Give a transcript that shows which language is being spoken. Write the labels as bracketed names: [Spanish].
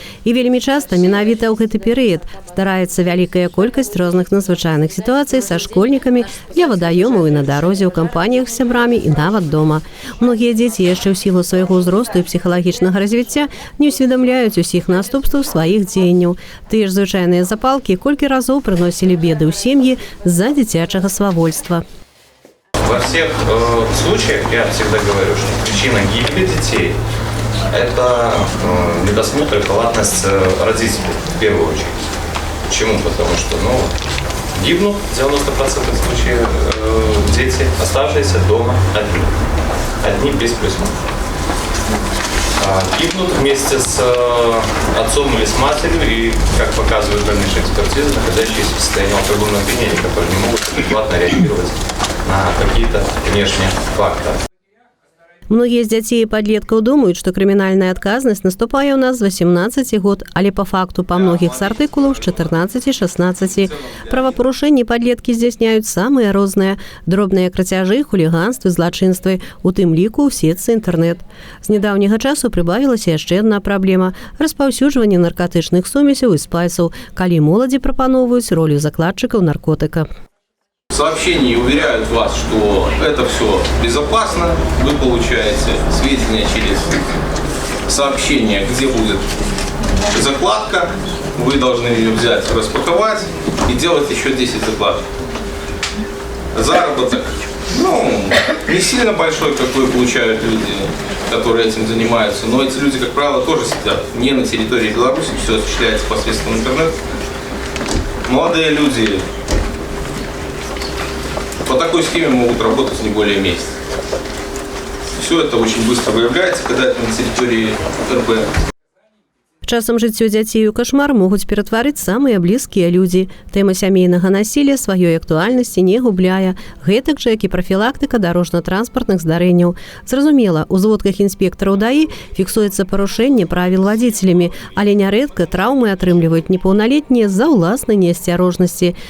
[Belarusian] І вельмі часта менавіта ў гэты перыяд здараецца вялікая колькасць розных надзвычайных сітуацый са школьнікамі ля вадаёмаў і на дарозе, ў кампаніях з сябрамі і нават дома. Многія дзеці яшчэ ў сілу свайго ўзросту і псіхалагічнага развіцця не ўсведамляюць усіх наступстваў сваіх дзеянняў. Тыя ж звычайныя запалкі колькі разоў прыносілі беды ў сем'і з-за дзіцячага свавольства. [Russian] Во всех случаях я всегда говорю, что причина гибели детей – это недосмотр и халатность родителей в первую очередь. Почему? Потому что гибнут в 90% случаев дети, оставшиеся дома одни. Одни без присмотра. Гибнут вместе с отцом или с матерью и, как показывают дальнейшие экспертизы, находящиеся в состоянии алкогольного опьянения, которые не могут адекватно реагировать на какие-то внешние факторы. Многія з дзяцей і падлеткаў думаюць, што крымінальная адказнасць наступае ў нас з 18 год, але па факту па многіх з артыкулаў з 14-16. Правапарушэнні падлеткі здзяйсняюць самыя розныя, дробныя крацяжы, хуліганствы, злачынствы, у тым ліку ў сетцы інтэрнэт. З нядаўняга часу прыбавілася яшчэ адна праблема – распаўсюджванне наркатычных сумесяў і спайсаў, калі моладзі прапаноўваюць ролю закладчыкаў наркотыка. В сообщении уверяют вас, что это все безопасно, вы получаете сведения через сообщение, где будет закладка, вы должны ее взять, распаковать и делать еще 10 закладок. Заработок, не сильно большой, какой получают люди, которые этим занимаются, но эти люди, как правило, тоже сидят не на территории Беларуси, все осуществляется посредством интернета. Молодые люди по такой схеме могут работать не более месяца. Все это очень быстро выявляется, когда это на территории РБ. [Belarusian] Часам жыццё дзяцей у кашмар могуць ператварыць самыя блізкія людзі. Тэма сямейнага насілля сваёй актуальнасці не губляе, гэтак жа, як і прафілактыка дарожна-транспартных здарэнняў. Зразумела, у зводках інспектараў ДАІ фіксуецца парушэнне правіл вадзіцелямі, але нярэдка траўмы атрымліваюць непаўналетнія з-за ўласнай неасцярожнасці.